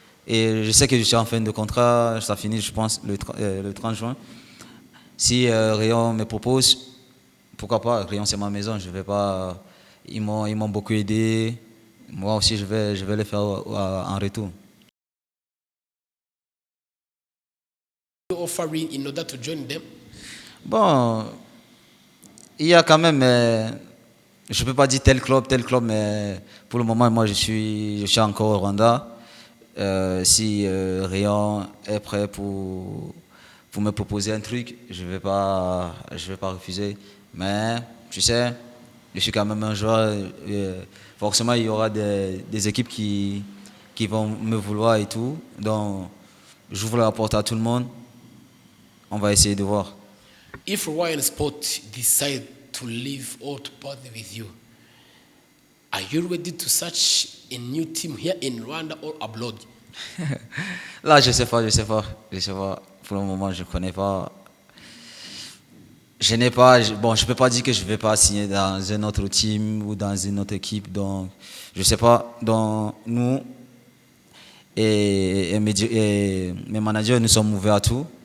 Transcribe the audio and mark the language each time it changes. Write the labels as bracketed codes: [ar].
[fr] Et je sais que je suis en fin de contrat, ça finit, je pense, le 30 juin. Si Rayon me propose, pourquoi pas, Rayon c'est ma maison, je vais pas. Ils m'ont beaucoup aidé. Moi aussi je vais le faire en retour. [en] you offering in order to join them? [fr] Bon, il y a quand même, je ne peux pas dire tel club, mais pour le moment, moi, je suis encore au Rwanda. Si Rayon est prêt pour me proposer un truc, je vais pas refuser. Mais tu sais, je suis quand même un joueur. Forcément, il y aura des équipes qui vont me vouloir et tout. Donc, j'ouvre la porte à tout le monde. On va essayer de voir. [en] If Ryan Sport decide to leave or to partner with you, are you ready to search a new team here in Rwanda or abroad? [fr] Là, je sais pas. Pour le moment, je ne connais pas. Je n'ai pas. Bon, je peux pas dire que je vais pas signer dans un autre team ou dans une autre équipe. Donc, je sais pas. Donc, nous et mes managers, nous sommes ouverts à tout.